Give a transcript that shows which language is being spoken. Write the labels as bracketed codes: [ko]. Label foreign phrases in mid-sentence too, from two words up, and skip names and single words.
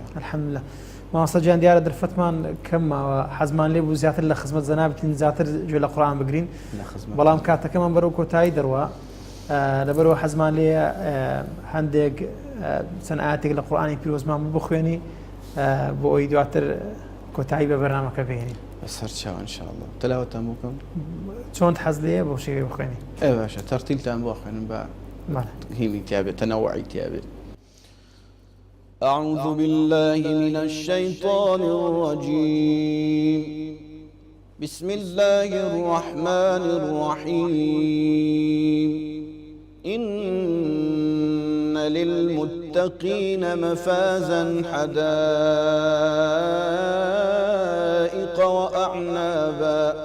[ckb] الحەمدولله مامۆستا گیان دیارە درفەتمان کەمماوە حەزمان لێ بوو زیاتر لە خزمەت جەنابەتین زیاتر گوێ لە قورئان بگرین بەڵام کاتەکەمان بەرەو کۆتایی دەڕوا لەبەرەوە حەزمان لێ هەندێک چەند ئاەتێک لە قورئانی پیرۆزمان بخوێنی بۆ ئەوی دواتر کۆتایی بە بەرنامەکە بهێنین بەسەر چاوە انشاءالله تەلاوەتان بکەم چۆن حەز لێیە بۆ شێوەی بخوێنی باشە تەرتیلتان بۆ خوێنم بە هینی تیابێت تەنەوعی تیابێت [ar] أعوذ بالله من الشيطان الرجيم بسم الله الرحمن الرحيم إن للمتقين مفازا حدائق وأعنابا